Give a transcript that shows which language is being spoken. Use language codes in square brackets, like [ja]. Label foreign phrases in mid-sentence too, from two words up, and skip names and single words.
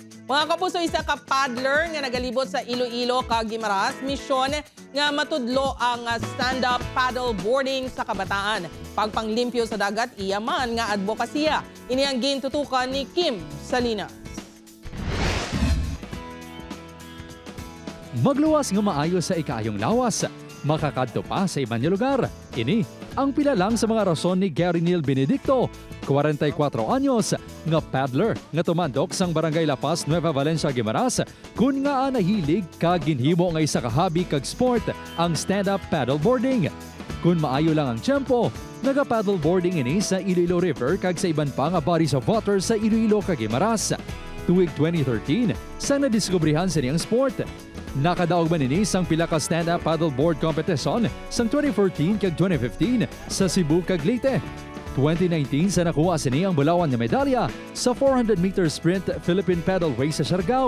[hil] Mga kapuso, isa ka paddler nga nagalibot sa Iloilo kag Guimaras, misyon nga matudlo ang [en] stand-up paddle boarding [hil] sa kabataan. Pagpanglimpyo sa dagat, iya man nga advokasya. Ini ang gintutukan ni Kim Salinas. Magluwas nga maayo sa ikaayong lawas, makakadto pa sa ibang lugar. Ini ang pila lang sa mga rason ni Gary Neil Benedicto, 44 anyos, nga paddler nga tumandok sang Barangay Lapas, Nueva Valencia, Guimaras, kun nga nahilig kag ginhimo nga isa ka hobby kag sport ang [en] stand-up paddleboarding. [hil] Kun maayo lang ang tiyempo, naga-paddleboarding ini sa Iloilo River kag sa iban pa nga [en] bodies of water [hil] sa Iloilo kag Guimaras. Tuig 2013, sa nadiskubrihan sa niyang sport. Nakadaog man ini sang pila ka [en] stand-up paddleboard competition [hil] sang 2014 kag 2015 sa Cebu kag Leyte. 2019 sa nakuha sini ang bulawan nga medalya sa 400-meter sprint Philippine Paddle Race sa Siargao.